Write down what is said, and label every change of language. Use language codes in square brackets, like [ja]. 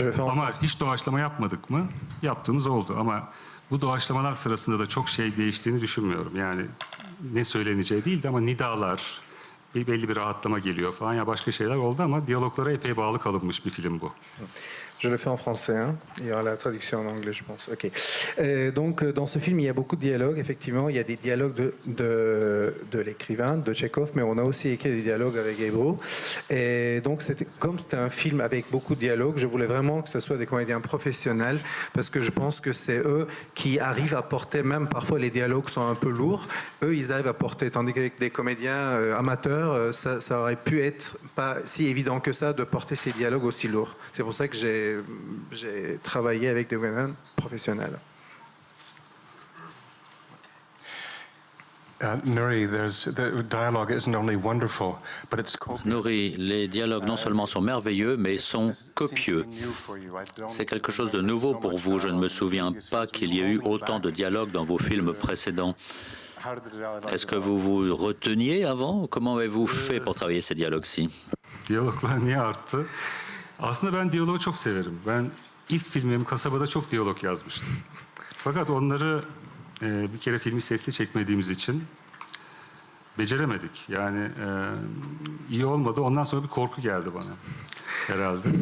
[tr] Ama hiç doğaçlama yapmadık mı? Yaptığımız oldu ama bu doğaçlamalar sırasında da çok şey değiştiğini düşünmüyorum. Yani ne söyleneceği değil de ama nidalar, belli bir rahatlama geliyor falan ya başka şeyler oldu ama diyaloglara epey bağlı kalınmış bir film bu. [fr] Je le fais en français, hein. Il y aura la traduction en anglais, je pense. Ok. Donc, dans ce film, il y a beaucoup de dialogues. Effectivement, il y a des dialogues de l'écrivain, de Tchekhov, mais on a aussi écrit des dialogues avec Ebro. Et donc, comme c'était un film avec beaucoup de dialogues, je voulais vraiment que ce soit des comédiens professionnels, parce que je pense que c'est eux qui arrivent à porter, même parfois les dialogues sont un peu lourds, eux, ils arrivent à porter, tandis qu'avec des comédiens amateurs, ça aurait pu être pas si évident que ça de porter ces dialogues aussi lourds. C'est pour ça que j'ai travaillé avec des comédiens professionnels. [en] Nuri, the dialogue isn't only wonderful, but it's copious. [fr] Nuri, les dialogues non seulement sont merveilleux, mais sont copieux. C'est quelque chose de nouveau pour vous. Je ne me souviens pas qu'il y ait eu autant de dialogues dans vos films précédents. Est-ce que vous vous reteniez avant? Comment avez-vous fait pour travailler ces dialogues-ci? [tr] Diyaloglar niye arttı? Aslında ben diyaloğu çok severim. Ben ilk filmim Kasaba'da çok diyalog yazmıştım. Fakat onları bir kere filmi sesli çekmediğimiz için beceremedik. Yani iyi olmadı. Ondan sonra bir korku geldi bana herhalde.